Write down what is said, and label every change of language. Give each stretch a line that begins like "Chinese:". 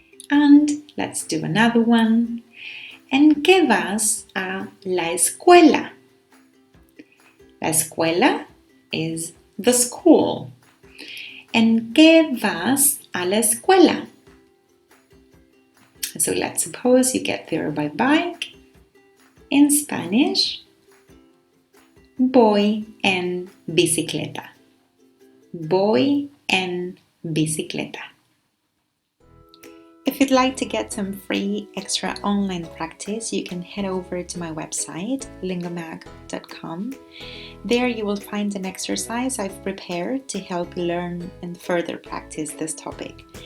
English: And let's do another one.
Spanish: ¿En qué vas a la escuela? La escuela
English: is the school.
Spanish: ¿En qué vas a la escuela?
English: So let's suppose you get there by bike. In Spanish,
Spanish: voy en bicicleta. Voy en bicicleta.
English: If you'd like to get some free extra online practice, you can head over to my website, lingomag.com. There you will find an exercise I've prepared to help learn and further practice this topic.